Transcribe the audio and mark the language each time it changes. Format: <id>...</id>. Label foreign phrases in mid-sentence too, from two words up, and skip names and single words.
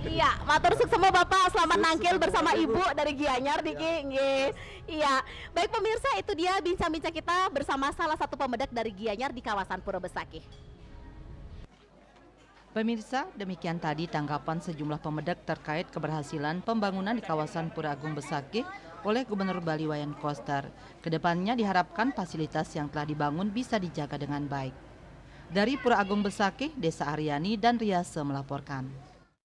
<id>Iya,</id> <ban>matur sukses</ban> <id>sama Bapak, selamat nangkil bersama Ibu dari Gianyar Diki. Iya. Baik pemirsa, itu dia bincang-bincang kita bersama salah satu pembedak dari Gianyar di kawasan Pura Besakih. Pemirsa, demikian tadi tanggapan sejumlah pembedak terkait keberhasilan pembangunan di kawasan Pura Agung Besakih oleh Gubernur Bali Wayan Koster. Kedepannya diharapkan fasilitas yang telah dibangun bisa dijaga dengan baik. Dari Pura Agung Besakih, Desa Aryani dan Riase melaporkan.</id>